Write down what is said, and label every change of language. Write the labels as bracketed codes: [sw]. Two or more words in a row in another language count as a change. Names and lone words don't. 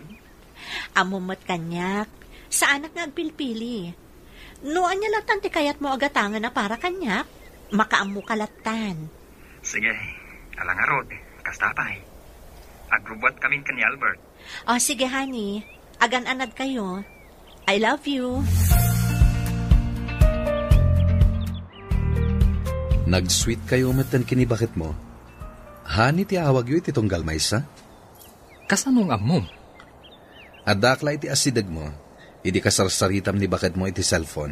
[ilo] Amumot kanyak. Sa anak nga agpilpili. No, anya latan ti kayat mo agatangan na para kanyak. Makaamu kalatan. Sige, ala nga Rod. Kasta pa'y. Agrubot kami kan ni Albert. O sige, honey. Agan-anad kayo. [en] I love you. [ilo] Nag-sweet kayo umatan kini bakit mo? Hani ti awag yu iti tunggal maysa? Kasanong amom? Adakla iti asidag mo. Idi kasarsaritam ni bakit mo iti cellphone.